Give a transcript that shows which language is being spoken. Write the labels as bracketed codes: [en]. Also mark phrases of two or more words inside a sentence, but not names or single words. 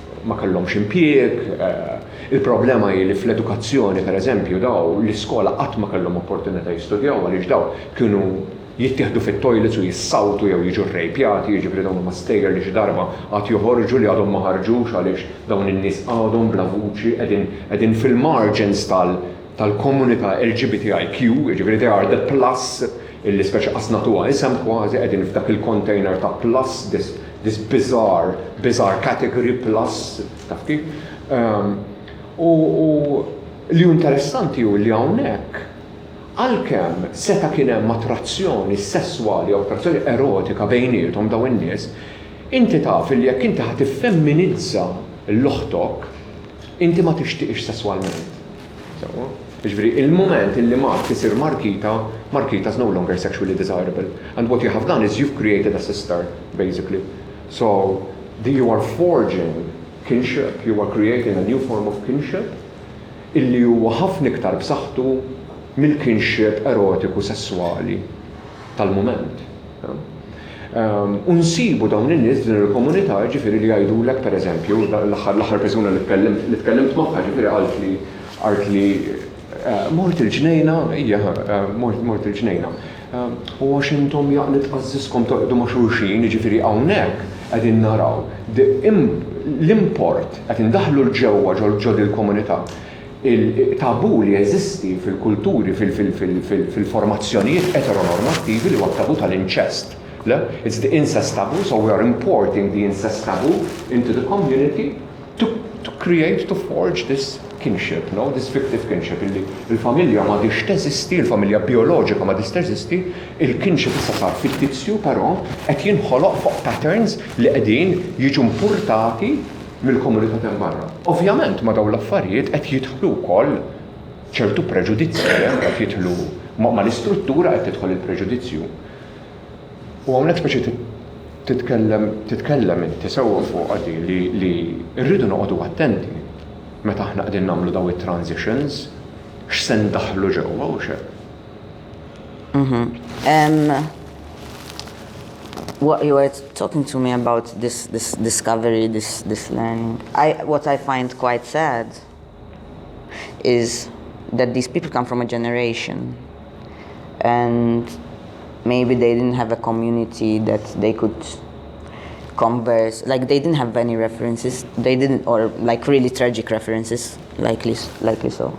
[mt] ma kellhomx impjieg, il-problema hi li fl-edukazzjoni pereżempju daw l-iskola qatt ma kellhom opportunità jistudjaw għaliex daw kienu jittieħdu fit-toilets u jissawtu jew jiġu rrejpjati, jiġifieri dawn huma stejjer li xi darba qatt joħorġu li għadhom ma ħarġux għaliex dawn in-nies għadhom bla vuċi qegħdin fil-margins tal-komunità LGBTIQ, jiġifieri [en] they are the plus [mt] illi speċi qasnatuha isem kważi qegħdin f'dak il-container ta' [en] plus this bizarre category plus [mt] taf kif. U li interessanti hu li hawnhekk għalkemm seta' kien hemm attrazzjoni sesswali u attrazzjoni erotika bejniethom dawn in-nies, inti taf li jekk inti ħad tiffemminizza l-oħtok, inti ma tixtieqx sesswalment. Jiġifieri il-mument illi Mark isir Markita [en] is no longer sexually desirable. And what you have done is you've created a sister, basically. So you are forging kinship, you are creating a new form of kinship [mt] illi huwa ħafna iktar b'saħħtu mill-kinship erotiku sessuali tal-mument. Unsibu dawn in-nies din il-komunità ġifieri li jgħidulek pereżempju l-aħħar persuna li tkellimt magħha ġifieri qalt li mort il-ġnejna, mort il-ġnejna. U għax intom jaqnet qażżiskom toqgħdu ma' xulxin, jiġifieri hawnhekk qegħdin naraw l-import qed indaħħlu l-ġewwa ġod il-komunità. Il-tabu li jeżisti fil-kulturi, fil-formazzjonijiet eteronormattivi li huwa tabu tal-inċest. [en] It's the incest taboo, so we are importing the incest taboo into the community to create, to forge this kinship, no? This fictive kinship. [mt] Il-familja ma diċ teżisti, il-familja bioloġika ma diċ teżisti, il-kinship issa sar fittizju, però qed jinħoloq fuq patterns li qegħdin jiġu importati mill-komunità ta' barra. Ovvjament ma dawn l-affarijiet qed jidħlu wkoll ċertu preġudizzji, qed jidħlu ma l-istruttura qed tidħol il-preġudizzju. U hawnhekk speċi titkellem inti sewwa fuq għadi li rridu noqogħdu attenti meta aħna qegħdin nagħmlu daw it-transitions x'se ndaħħlu ġewwa u x'hekk. [en] What you were talking to me about this discovery, this learning, what I find quite sad is that these people come from a generation and maybe they didn't have a community that they could converse, like they didn't have any references, they didn't, or like really tragic references, likely so.